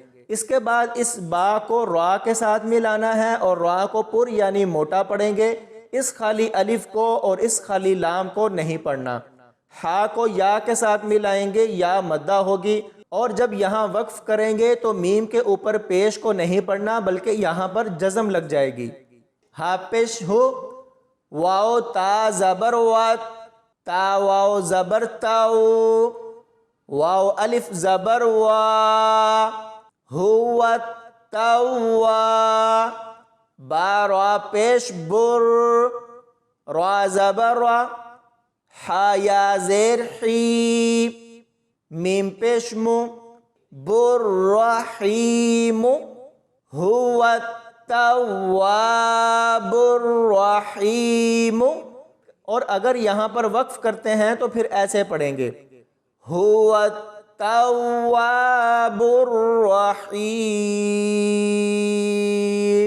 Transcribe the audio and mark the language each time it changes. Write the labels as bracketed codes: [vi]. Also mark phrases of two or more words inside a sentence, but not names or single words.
[ur] اس کے بعد اس با کو را کے ساتھ ملانا ہے اور را کو پر یعنی موٹا پڑھیں گے، اس خالی الف کو اور اس خالی لام کو نہیں پڑھنا۔ ہا کو یا کے ساتھ ملائیں گے، یا مدہ ہوگی، اور جب یہاں وقف کریں گے تو میم کے اوپر پیش کو نہیں پڑھنا بلکہ یہاں پر جزم لگ جائے گی۔ ہا پیش ہو، واو تا زبر وات، تا واو زبر تاو، واو الف زبر وا، ہوا توا، با را پیش بر، را زبر را، حا یا زیر حی، میم پیش مو، بر رحیم، [ar] هو التواب الرحیم، [ur] اور اگر یہاں پر وقف کرتے ہیں تو پھر ایسے پڑھیں گے [ar] هو التواب الرحیم۔